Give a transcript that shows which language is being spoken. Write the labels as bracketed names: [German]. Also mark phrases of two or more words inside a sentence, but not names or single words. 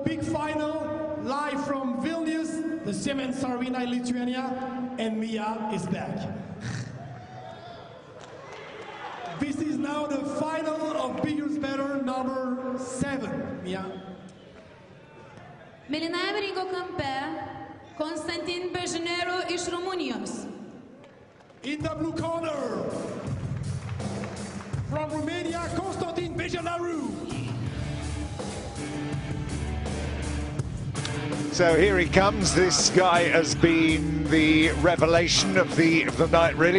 [English] big final, live from Vilnius, the Siemens Arena in Lithuania, and Mia is back. This is now the final of Bigger Better number 7. Mia. [Lithuanian] Mėlynajame ringo kampe Constantin Bejenaru iš Rumunijos. [English] In the blue corner, from Romania, Constantin Bejenaru. So here he comes. This guy has been the revelation of the night, really.